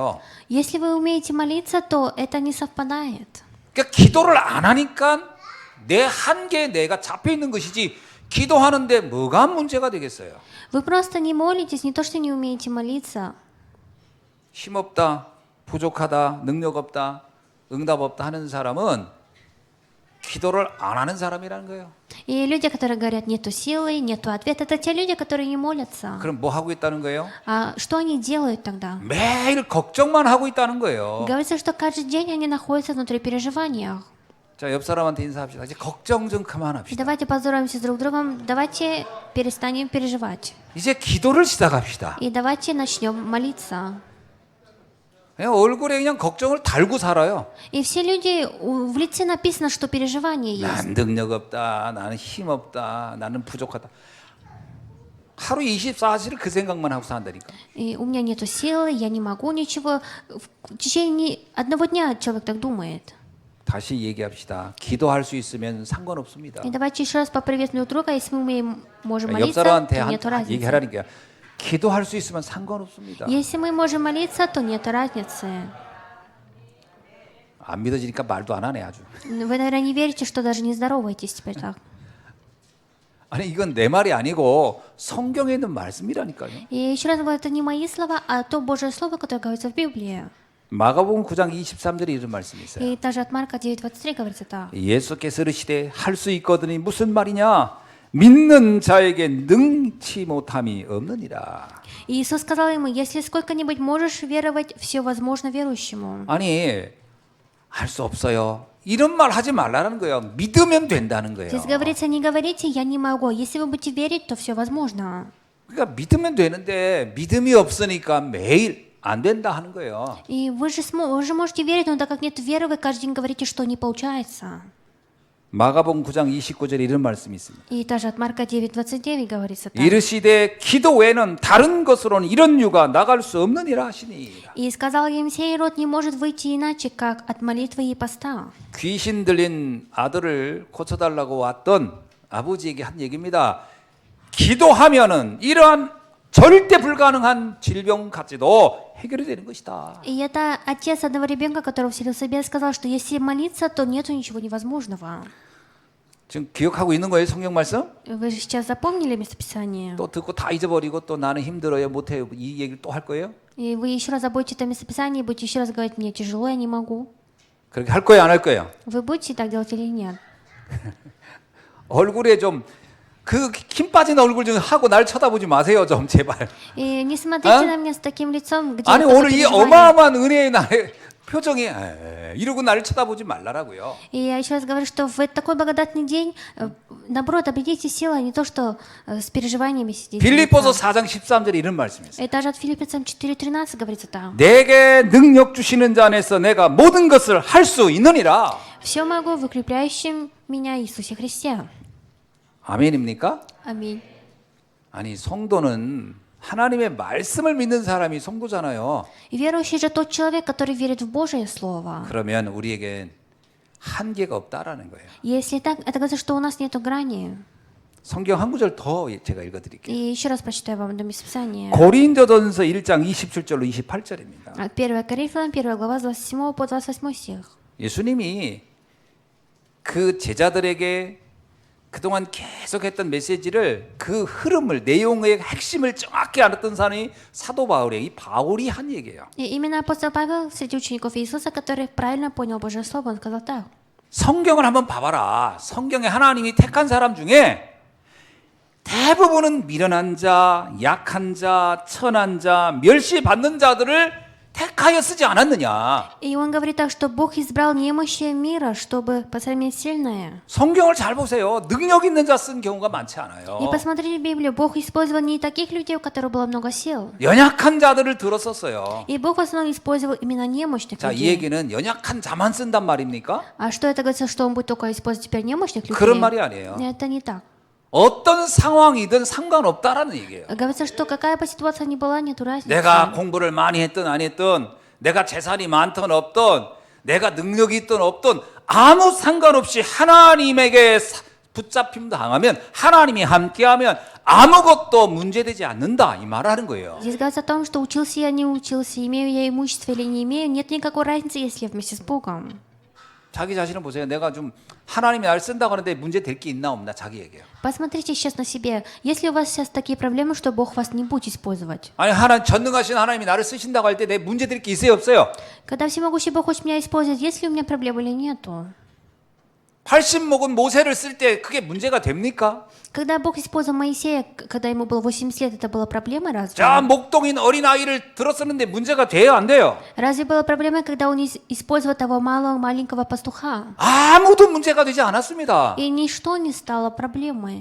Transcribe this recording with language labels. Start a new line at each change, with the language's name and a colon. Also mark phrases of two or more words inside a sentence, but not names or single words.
Russian: Если вы умеете молиться, то это не совпадает.
Korean: 그러니까 기도를 안 하니까 내 한계에 내가 잡혀 있는 것이지 기도하는데 뭐가 문제가 되겠어요?
Russian: Вы просто не молитесь, не то, что не умеете молиться.
Korean: 힘없다, 부족하다, 능력 없다, 응답 없다 하는 사람은 기도를 안 하는 사람이라는 거예요.
Russian: И люди, которые говорят, нету силы, нету ответа, это те люди, которые не молятся.
Korean: 그럼 뭐 하고 있다는 거예요?
Russian: А что они делают тогда?
Korean: 매일 걱정만 하고 있다는 거예요.
Russian: Говорится, что каждый день они находятся внутри переживаний.
Korean: 자, 옆 사람한테 인사합시다. 이제 걱정 좀 кыман합시다.
Russian: Давайте поздороваемся друг с другом, давайте перестанем переживать.
Korean: 이제 기도를 시작합시다.
Russian: И давайте начнем молиться.
Korean: 그냥 얼굴에 그냥 걱정을 달고 살아요.
Russian: И все люди, в лице написано, что переживание есть.
Korean: 난 능력 없다. 나는 힘 없다. 나는 부족하다. 하루 24시를 그 생각만 하고 산다니까.
Russian: И у меня нету силы, я не могу ничего. В течение одного дня человек так думает.
Korean: 다시 얘기합시다. 기도할 수 있으면 상관없습니다.
Russian: И давайте еще раз поприветствуем друг друга, если мы можем
Korean: 옆
Russian: молиться,
Korean: 사람한테
Russian: то нет разницы.
Korean: 얘기하라니까. 기도할 수 있으면 상관없습니다.
Russian: Если мы можем молиться, то нет разницы.
Korean: 안 믿어지니까 말도 안 하네 아주.
Russian: Вы, наверное, не верите, что даже не здороваетесь теперь так.
Korean: 아니 이건 내 말이 아니고 성경에 있는 말씀이라니까요.
Russian: И еще раз говорю, это не мои слова, а то Божье Слово, которое говорится в Библии.
Korean: 마가복음 9장 23절에 이런 말씀이 있어요.
Russian: И даже от Марка 9:23 говорится так.
Korean: 예수께서 이르시되 할 수 있거든이 무슨 말이냐? 믿는 자에게 능치 못함이 없느니라.
Russian: И Иисус сказал ему, если сколько-нибудь можешь веровать, все возможно верующему.
Korean: 아니 할 수 없어요. 이런 말 하지 말라는 거예요. 믿으면 된다는 거예요.
Russian: Здесь говорится, не говорите, я не могу. Если вы будете верить, то все возможно.
Korean: 그러니까 믿으면 되는데 믿음이 없으니까 매일 안 된다 하는 거예요.
Russian: И вы же можете верить, но так как нет веры, вы каждый день говорите, что не получается.
Korean: 마가복음 9장 29절에 이런 말씀이 있습니다.
Russian: И даже от Марка 9:29 говорится так.
Korean: 이르시되 기도 외에는 다른 것으로는 이런 유가 나갈 수 없느니라 하시니라.
Russian: И сказал им, сей род не может выйти иначе, как от молитвы и поста.
Korean: 귀신 들린 아들을 고쳐달라고 왔던 아버지에게 한 얘기입니다. 기도하면은 이러한 절대 불가능한 질병 같지도 해결이 되는 것이다.
Russian: И это отец одного ребенка, который вселился в себя, сказал, что если молиться, то нету ничего невозможного.
Korean: 지금 기억하고 있는 거예요, 성경 말씀?
Russian: Вы же сейчас запомнили местописание?
Korean: 또 듣고 다 잊어버리고 또 나는 힘들어요, 못해요. 이 얘기를 또 할 거예요?
Russian: И вы еще раз забудете это местописание, и будете еще раз говорить, мне тяжело, я не могу.
Korean: 그렇게 할 거예요, 안 할 거예요?
Russian: Вы будете так делать или нет?
Korean: 얼굴에 좀 그 힘 빠진 얼굴 좀 하고 날 쳐다보지 마세요, 좀 제발.
Russian: И не смотрите на меня с таким лицом, где
Korean: 아니
Russian: вы только
Korean: 오늘 이
Russian: переживали.
Korean: 어마어마한 은혜의 나의 표정이 이러고 나를 쳐다보지 말라라고요.
Russian: И я еще раз говорю, что в такой благодатный день, наоборот, обретите силы, а не то, что с переживаниями сидите.
Korean: 빌립보서 4장 13절에 이런 말씀이 있어요.
Russian: И даже от Филиппийцам 4:13 говорится так.
Korean: 내게 능력 주시는 자 안에서 내가 모든 것을 할 수 있느니라.
Russian: Все могу в укрепляющем меня Иисусе Христе.
Korean: 아멘입니까?
Russian: Аминь.
Korean: 아니 성도는 하나님의 말씀을 믿는 사람이 성도잖아요.
Russian: И верующий же тот человек, который верит в Божие Слово.
Korean: 그러면 우리에게 한계가 없다라는 거예요.
Russian: Если так, это говорится, что у нас нету грани.
Korean: 성경 한 구절 더 제가 읽어드릴게요.
Russian: И еще раз прочитаю вам это местописание.
Korean: 고린도전서 1장 27절로 28절입니다.
Russian: 1 Коринфянам, 1 глава, с 27 по 28 стих.
Korean: 예수님이 그 제자들에게 그동안 계속했던 메시지를 그 흐름을 내용의 핵심을 정확히 알았던 사람이 사도 바울이에요. 이 바울이 한 얘기예요.
Russian: И именно апостол Павел среди учеников Иисуса, который правильно понял Божье Слово, он сказал так.
Korean: 성경을 한번 봐봐라. 성경에 하나님이 택한 사람 중에 대부분은 미련한 자, 약한 자, 천한 자, 멸시받는 자들을 택하여 쓰지 않았느냐.
Russian: И он говорит так, что Бог избрал немощие мира, чтобы посрамить сильное.
Korean: 성경을 잘 보세요. 능력 있는 자 쓴 경우가 많지 않아요.
Russian: И посмотрите в Библию, Бог использовал не таких людей, у которых было много сил.
Korean: 연약한 자들을 들었었어요.
Russian: И Бог в основном использовал именно немощных
Korean: 자, 이
Russian: людей.
Korean: 얘기는 연약한 자만 쓴단 말입니까?
Russian: А что это говорится, что он будет только использовать теперь немощных людей?
Korean: 그런 말이 아니에요.
Russian: Это не так.
Korean: 어떤 상황이든 상관없다라는 얘기예요.
Russian: Говорится, что какая бы ситуация ни была, нету разницы.
Korean: 내가 공부를 많이 했든 안 했든 내가 재산이 많든 없든 내가 능력이 있든 없든 아무 상관없이 하나님에게 붙잡힘 당하면 하나님이 함께하면 아무것도 문제되지 않는다 이 말하는 거예요.
Russian: Здесь говорится о том, что учился я, не учился, имею я имущество или не имею, нет никакой разницы, если я вместе с Богом.
Korean: 자기 자신을 보세요. 내가 좀 하나님이 날 쓴다고 하는데 문제 될 게 있나 없나 자기 얘기예요.
Russian: Посмотрите сейчас на себе. Есть ли у вас сейчас такие проблемы, что Бог вас не будет использовать?
Korean: 아니 전능하신 하나님이 나를 쓰신다고 할 때 내 문제 될 게 있어요 없어요?
Russian: Когда всемогущий Бог хочет меня использовать, есть ли у меня проблемы или нету?
Korean: 80 먹은 모세를 쓸 때 그게 문제가 됩니까?
Russian: Когда Бог использовал Моисея, когда ему было 80 лет, это была проблема разве?
Korean: 자, 목동인 어린아이를 들었었는데 문제가 돼요 안 돼요?
Russian: Разве была проблема, когда он использовал того маленького пастуха?
Korean: 아무도 문제가 되지 않았습니다.
Russian: И ничто не стало проблемой.